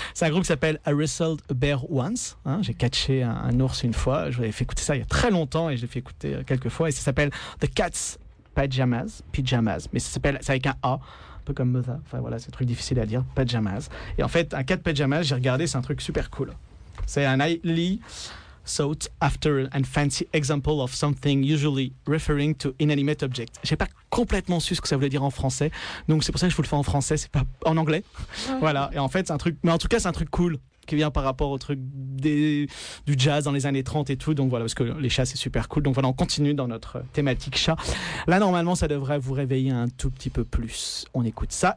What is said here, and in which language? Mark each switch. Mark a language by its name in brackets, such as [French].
[French] C'est un groupe qui s'appelle I Wrestled a Bear Once. Hein, j'ai catché un ours une fois, je l'avais fait écouter ça il y a très longtemps et je l'ai fait écouter quelques fois. Et ça s'appelle The Cat's Pajamas, mais ça s'appelle, c'est avec un A. Un peu comme Mother, enfin voilà, c'est un truc difficile à dire, pajamas. Et en fait, un cat pajamas, j'ai regardé, c'est un truc super cool. C'est un [English] nightly sought after and fancy example of something usually referring to inanimate object. [French] J'ai pas complètement su ce que ça voulait dire en français, donc c'est pour ça que je vous le fais en français, c'est pas en anglais. Ouais. Voilà, et en fait, c'est un truc, mais en tout cas, c'est un truc cool qui vient par rapport au truc du jazz dans les années 30 et tout, donc voilà, parce que les chats, c'est super cool. Donc voilà, on continue dans notre thématique chat. Là, normalement, ça devrait vous réveiller un tout petit peu plus. On écoute ça.